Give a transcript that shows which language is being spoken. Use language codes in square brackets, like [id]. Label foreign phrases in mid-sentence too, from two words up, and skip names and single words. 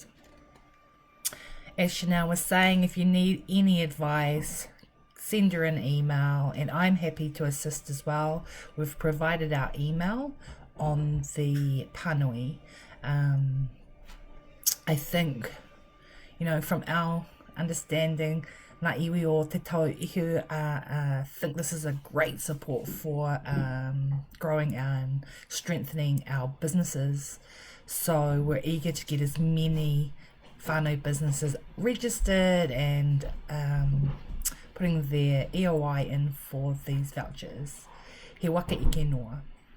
[en] As Shanell was saying, if you need any advice, send her an email and I'm happy to assist as well. We've provided our email on the pānui. I think, from our understanding, [mi] ngā iwi o te Tauihu [en] think this is a great support for growing and strengthening our businesses. So we're eager to get as many whānau businesses registered and putting their EOI in for these vouchers. [mi] He waka I ke noa.